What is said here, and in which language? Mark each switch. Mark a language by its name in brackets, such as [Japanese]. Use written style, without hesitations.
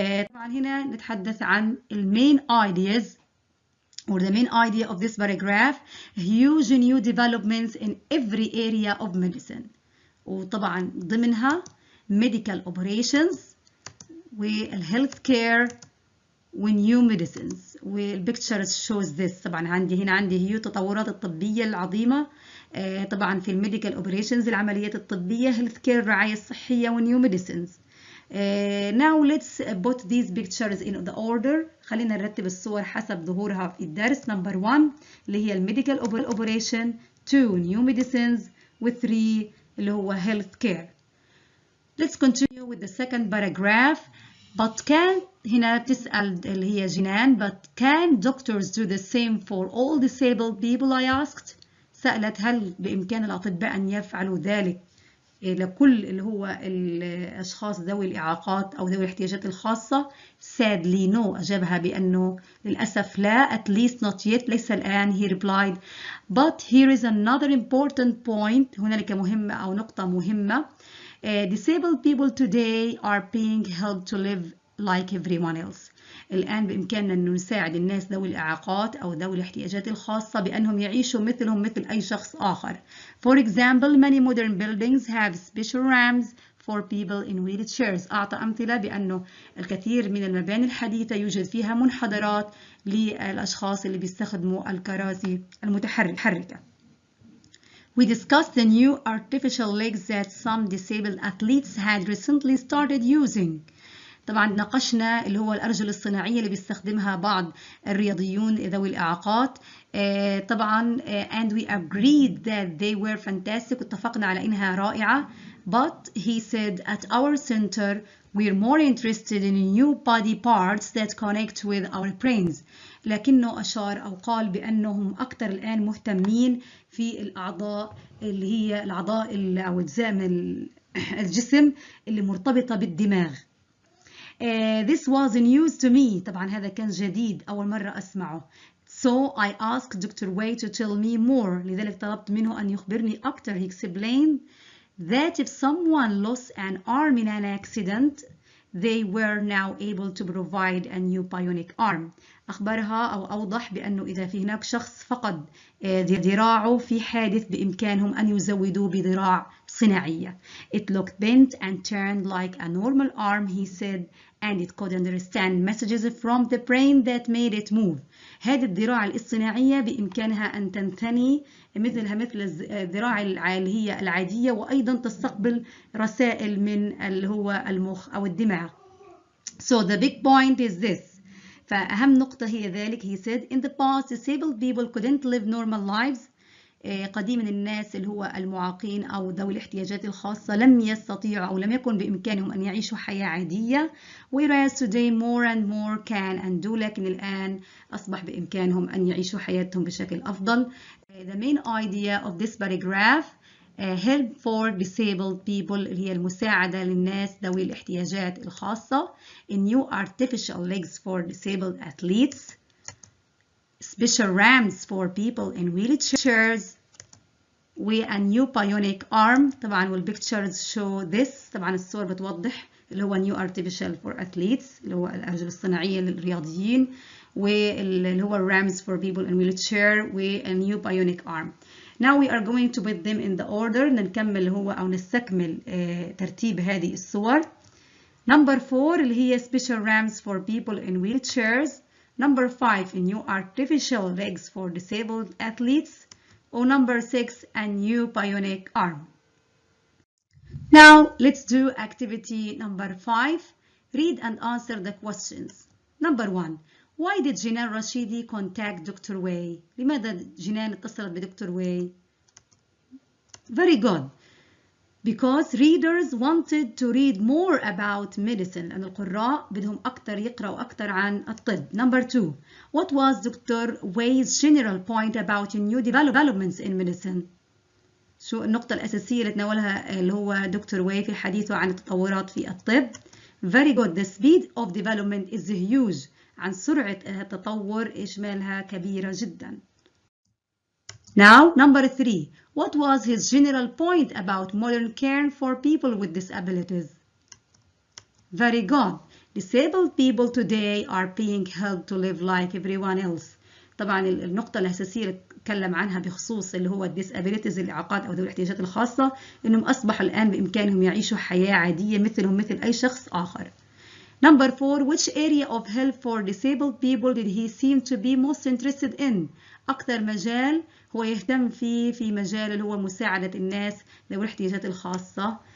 [Arabic] طبعا هنا نتحدث عن [English] main ideas or the main idea of this paragraph. Huge new developments in every area of medicine. [Arabic] وطبعا ضمنها [English] medical operations والhealth care new medicines. والpictures shows this. [Arabic] طبعا عندي هي التطورات الطبية العظيمة طبعا في الميديكال اوبريشنز العمليات الطبية، [English] health care [Arabic] الرعاية الصحية [English] new medicines. Now let's put these pictures in the order. [Arabic] خلينا نرتب الصور حسب ظهورها في الدرس. [English] Number 1 [Arabic] اللي هي الميديكال اوبريشن. [English] 2 new medicines و 3 [Arabic] اللي هو [English] health care. Let's continue with the second paragraph. But can [Arabic] هنا بتسأل اللي هي جنان [English] but can doctors do the same for all disabled people I asked. [Arabic] سألت هل بإمكان الأطباء أن يفعلوا ذلك لكل اللي هو الأشخاص ذوي الإعاقات أو ذوي الاحتياجات الخاصة. [English] Sadly no. [Arabic] أجابها بأنه للأسف لا. [English] At least not yet. [Arabic] ليس الآن. [English] He replied. But here is another important point. [Arabic] هنالك مهمة أو نقطة مهمة. [English] Disabled people today are being helped to live like everyone else. [Arabic] الآن بإمكاننا أن نساعد الناس ذوي الإعاقات أو ذوي الاحتياجات الخاصة بأنهم يعيشوا مثلهم مثل أي شخص آخر. [English] For example, many modern buildings have special ramps for people in wheelchairs. [Arabic] أعطى أمثلة بأنه الكثير من المباني الحديثة يوجد فيها منحدرات للأشخاص اللي بيستخدموا الكراسي المتحركة. [English] We discussed the new artificial legs that some disabled athletes had recently started using. [Arabic] طبعا ناقشنا اللي هو الأرجل الصناعية اللي بيستخدمها بعض الرياضيون ذوي الإعاقات. [English] طبعا and we agreed that they were fantastic. [Arabic] اتفقنا على إنها رائعة. [English] But he said at our center we're more interested in new body parts that connect with our brains. [Arabic] لكنه أشار أو قال بأنهم أكثر الآن مهتمين في الأعضاء اللي هي الأعضاء أو أجزاء من الجسم اللي مرتبطة بالدماغ. [English] This was news to me. [Arabic] طبعا هذا كان جديد أول مرة أسمعه. [English] So I asked Dr. Wei to tell me more. [Arabic] لذلك طلبت منه أن يخبرني أكثر. [English] He explained that if someone lost an arm in an accident, they were now able to provide a new bionic arm. [Arabic] أخبرها أو أوضح بأنه إذا في هناك شخص فقد ذراعه في حادث بإمكانهم أن يزودوه بذراع صناعية. [English] It looked bent and turned like a normal arm, he said, and it could understand messages from the brain that made it move. [Arabic] هذه الذراع الاصطناعية بإمكانها أن تنثني مثل الذراع اللي هي العادية وأيضا تستقبل رسائل من اللي هو المخ أو الدماغ. [English] So the big point is this. [Arabic] فأهم نقطة هي ذلك. [English] He said in the past disabled people couldn't live normal lives. [Arabic] قديما الناس اللي هو المعاقين أو ذوي الاحتياجات الخاصة لم يستطيعوا أو لم يكن بإمكانهم أن يعيشوا حياة عادية. [English] Whereas today more and more can and do. [Arabic] لكن الآن أصبح بإمكانهم أن يعيشوا حياتهم بشكل أفضل. [English] The main idea of this paragraph help for disabled people [Arabic] اللي هي المساعدة للناس ذوي الاحتياجات الخاصة. [English] In new artificial legs for disabled athletes. Special ramps for people in wheelchairs و a new bionic arm. طبعا والpictures show this. [Arabic] طبعا الصور بتوضح اللي هو [English] new artificial for athletes [Arabic] اللي هو الأرجل الصناعية للرياضيين واللي هو [English] ramps for people in wheelchair و a new bionic arm. Now we are going to put them in the order. [Arabic] نكمل هو أو نستكمل ترتيب هذه الصور. [English] Number 4 [Arabic] اللي هي [English] special ramps for people in wheelchairs. Number 5 a new artificial legs for disabled athletes. Or number 6 a new bionic arm. Now let's do activity number 5. Read and answer the questions. Number 1. Why did Jinan Rashidi contact Dr. Wei? [Arabic] لماذا جنان اتصلت بدكتور واي؟ [English] Very good. Because readers wanted to read more about medicine. [Arabic] لأن القراء بدهم أكتر يقرأوا أكتر عن الطب. [English] Number 2. What was Dr. Wei's general point about new developments in medicine? [Arabic] شو النقطة الأساسية اللي تناولها اللي هو دكتور واي في حديثه عن التطورات في الطب؟ [English] Very good. The speed of development is huge. [Arabic] عن سرعة التطور إشمالها كبيرة جدا. [English] Now, number 3. What was his general point about modern care for people with disabilities? Very good. Disabled people today are being helped to live like everyone else. [Arabic] طبعا النقطة الأساسية اللي تكلم عنها بخصوص اللي هو disabilities الإعاقات أو ذوي الاحتياجات الخاصة إنهم أصبحوا الآن بإمكانهم يعيشوا حياة عادية مثلهم مثل أي شخص آخر. [English] Number 4. Which area of help for disabled people did he seem to be most interested in? [Arabic] أكثر مجال هو يهتم فيه في مجال اللي هو مساعدة الناس ذوي الاحتياجات الخاصة.